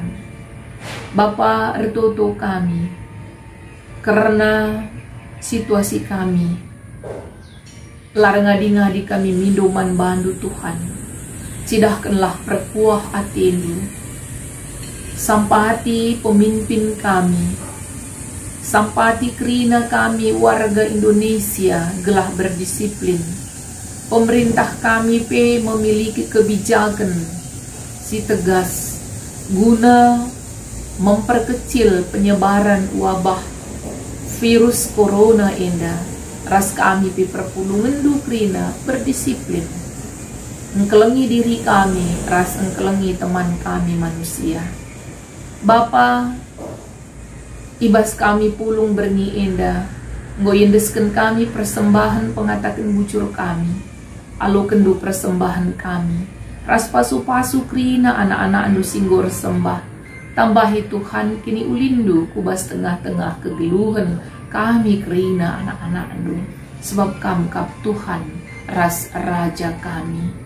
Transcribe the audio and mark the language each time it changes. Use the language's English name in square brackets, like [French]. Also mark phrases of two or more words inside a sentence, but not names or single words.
[Batak Karo] Bapa ertoto kami, karena situasi kami, larang-ngadi kami mindoman bandu Tuhan. Cidahkanlah perkuah atindu, sampati pemimpin kami, sampati kerina kami warga Indonesia gelah berdisiplin. [Indonesian] Pemerintah kami memiliki kebijakan si tegas guna memperkecil penyebaran wabah virus corona indah. [Batak Karo] Ras kami perpulungan du kerina berdisiplin. Engkelengi diri kami, ras engkelengi teman kami manusia. Bapa, ibas kami pulung berni indah, ngoyendesken kami persembahan pengatakan bucur kami, alo kendu persembahan kami, ras pasu-pasu krina anak-anak anu singgor sembah, tambahi Tuhan kini ulindu kubas tengah-tengah kegeluhan kami krina anak-anak anu, sebab kam kap Tuhan ras raja kami.